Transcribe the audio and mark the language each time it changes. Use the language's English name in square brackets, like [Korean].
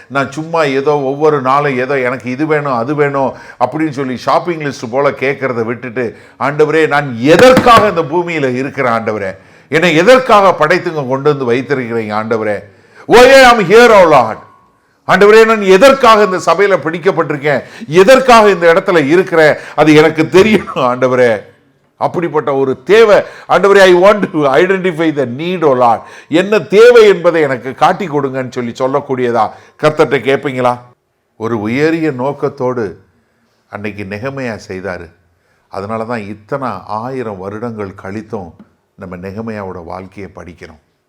[Tamil] நான் சும்மா ஏதோ ஒவ்வொரு நாளும் ஏதோ எனக்கு இது வேணும் அது வேணும் அப்படின்னு சொல்லி ஷாப்பிங் லிஸ்ட் போல கேட்கறத விட்டுட்டு ஆண்டவரே, நான் எதற்காக இந்த பூமியில் இருக்கிறேன் ஆண்டவரே? என்னை எதற்காக படைத்துங்க கொண்டு வந்து வைத்திருக்கிறீங்க ஆண்டவரே? [English] Why I am here, O Lord? [Tamil] ஆண்டவரே, நான் எதற்காக இந்த சபையில பிடிக்கப்பட்டிருக்கேன், எதற்காக இந்த இடத்துல இருக்கிறேன், அது எனக்கு தெரியும் ஆண்டவரே. அப்படிப்பட்ட ஒரு தேவை ஆண்டவரே. [English] I want to identify the need, O Lord. [Tamil] என்ன தேவை என்பதை எனக்கு காட்டி கொடுங்கன்னு சொல்லக்கூடியதா கர்த்தர்கிட்ட கேட்பீங்களா? ஒரு உயரிய நோக்கத்தோடு அன்னைக்கு நெகமையா செய்தாரு. அதனால தான் இத்தனை 1000 வருடங்கள் கழித்தும் நம்ம நெகமையாவோட வாழ்க்கையை படிக்கிறோம்.